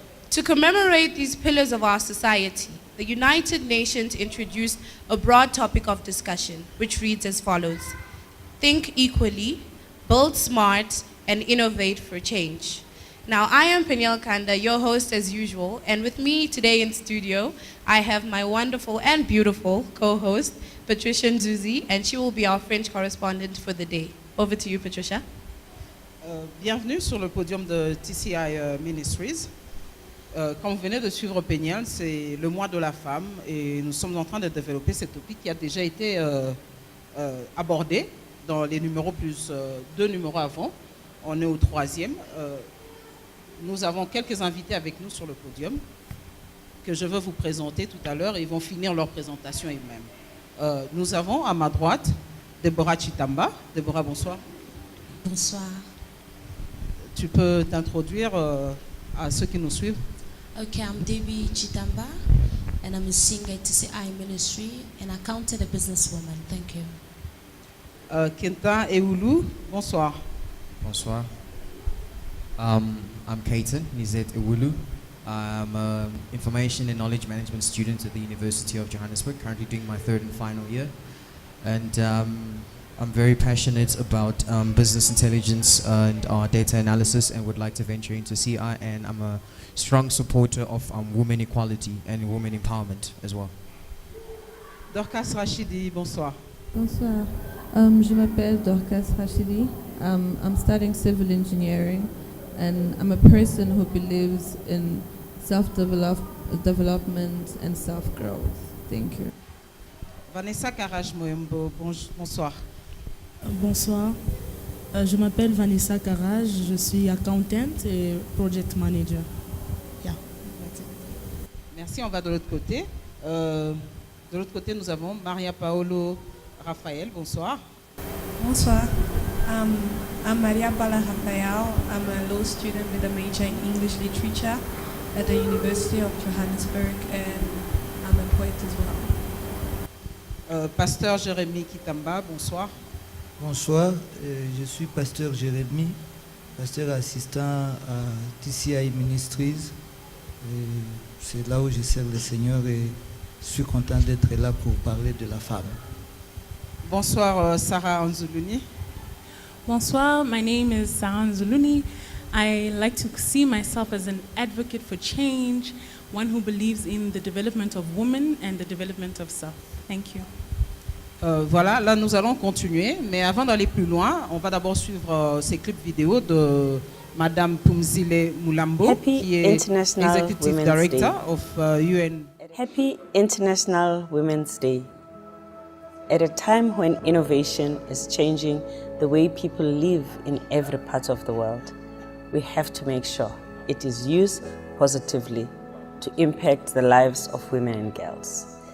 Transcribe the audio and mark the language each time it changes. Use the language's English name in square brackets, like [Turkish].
[English] To commemorate these pillars of our society, the United Nations introduced a broad topic of discussion, which reads as follows: think equally, build smart, and innovate for change. Now, I am Peniel Kanda, your host as usual, and with me today in studio, I have my wonderful and beautiful co-host, Patricia Nzuzi, and she will be our French correspondent for the day. Over to you, Patricia. [French] Bienvenue sur le podium de TCI Ministries. Comme vous venez de suivre Peniel, c'est le mois de la femme et nous sommes en train de développer cette topic qui a déjà été abordé dans les numéros plus deux numéros avant. On est au troisième. Nous avons quelques invités avec nous sur le podium que je veux vous présenter tout à l'heure. Ils vont finir leur présentation eux-mêmes. Nous avons à ma droite Deborah Chitamba. Deborah, bonsoir. Bonsoir. Tu peux t'introduire à ceux qui nous suivent? [English] Okay, I'm Debbie Chitamba, and I'm a singer at TCI Ministry, and accountant and businesswoman. Thank you. [French] Kenta Eulu, bonsoir. [English] Bonsoir. I'm Kaitan Nizet Ewulu. I'm an information and knowledge management student at the University of Johannesburg, currently doing my third and final year. And I'm very passionate about business intelligence and data analysis, and would like to venture into CI, and I'm a strong supporter of women equality and women empowerment as well. [French] Dorcas Rachidi, bonsoir. Bonsoir. Je m'appelle Dorcas Rachidi. [English] I'm studying civil engineering, and I'm a person who believes in self-development and self-growth. Thank you. [French] Vanessa Karaj Moembo, bonsoir. Bonsoir. Je m'appelle Vanessa Karaj, je suis accountant et [English] project manager. Yeah, that's it. [French] Merci, on va de l'autre côté. De l'autre côté, nous avons Maria Paolo Raphaël, bonsoir. [English] Bonsoir. I'm Maria Paula Rafael. I'm a law student with a major in English literature at the University of Johannesburg, and I'm a poet as well. [French] Pasteur Jérémy Kitamba, bonsoir. Bonsoir, je suis pasteur Jérémy, pasteur assistant à TCI Ministries. C'est là où je sers le Seigneur et je suis content d'être là pour parler de la femme. Bonsoir Sarah Anzuluni. [English] Bonsoir, my name is Sarah Nzuluni. I like to see myself as an advocate for change, one who believes in the development of women and the development of self. Thank you. [French] Voilà, là nous allons continuer, mais avant d'aller plus loin, on va d'abord suivre ces clips vidéo de Madame Pumzile Mulambo, qui est [English] Executive Director of UN. Happy International Women's Day. At a time when innovation is changing the way people live in every part of the world, we have to make sure it is used positively to impact the lives of women and girls.